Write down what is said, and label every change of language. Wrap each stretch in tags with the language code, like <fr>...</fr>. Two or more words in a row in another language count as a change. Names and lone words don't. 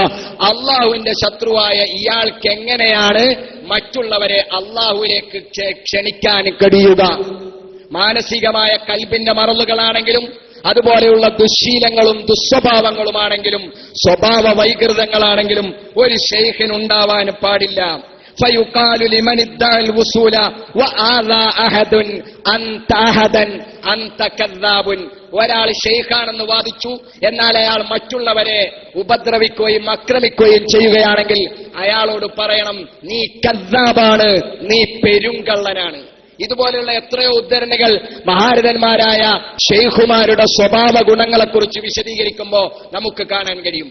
<ml>അല്ലാഹുവിന്റെ ശത്രുവായ ഇയാൾക്ക് എങ്ങനെയാണ് മറ്റുള്ളവരെ അല്ലാഹുവിലേക്ക് ക്ഷണിക്കാൻ കഴിയുക? മാനസികമായ കൽബിന്റെ മറലുകളാണെങ്കിലും അതുപോലെയുള്ള ദുശ്ശീലങ്ങളും ദുസ്വഭാവങ്ങളുമാണെങ്കിലും സ്വഭാവ വൈകൃതങ്ങളാണെങ്കിലും ഒരു ശൈഖിനുണ്ടാവാൻ പാടില്ല.</ml> <ar>فيقال لمن ادعى الوصول وآذى أحد أنت كذاب.</ar> <ml>ഒരാൾ ഷെയ്ഖാണെന്ന് വാദിച്ചു, എന്നാൽ അയാൾ മറ്റുള്ളവരെ ഉപദ്രവിക്കുകയും ആക്രമിക്കുകയും ചെയ്യുകയാണെങ്കിൽ അയാളോട് പറയണം, നീ കദ്ദാബാണ്, നീ പെരുങ്കള്ളനാണ്. ഇതുപോലെയുള്ള എത്രയോ ഉദ്ധരണികൾ മഹാരഥന്മാരായ ഷെയ്ഖുമാരുടെ സ്വഭാവ ഗുണങ്ങളെക്കുറിച്ച് വിശദീകരിക്കുമ്പോൾ നമുക്ക് കാണാൻ കഴിയും.</ml>